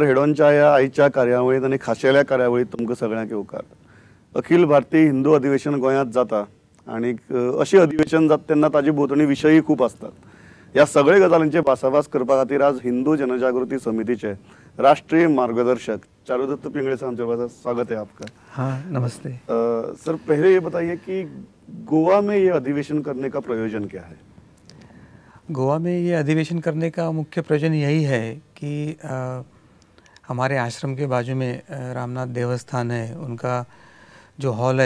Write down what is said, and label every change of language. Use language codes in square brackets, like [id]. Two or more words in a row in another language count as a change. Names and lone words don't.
[kok] हेडोनच्या या आईच्या कार्यावळीत आणि खाशेल्या कार्यावळीत तुमकां सगळ्यांक येवकार. अखिल भारतीय हिंदू अधिवेशन गोंयांत जाता आणि अशी अधिवेशन जाता तेन्ना ताजे भोंवतणी विशयी खूप असतात. ह्या सगळे गजालींचे भासाभास करपा खातीर आज हिंदू जनजागृती समितीचे राष्ट्रीय मार्गदर्शक चारुदत्त पिंगळे साहब [hi] हमारे पास, स्वागत है आपका. हाँ, नमस्ते. सर, पहले ये बताइए कि गोवा में ये अधिवेशन करने का प्रयोजन क्या है? गोवा में ये अधिवेशन करने का मुख्य प्रयोजन यही है कि हमारे आश्रम के बाजू में रामनाथ देवस्थान है, उनका जो हॉल है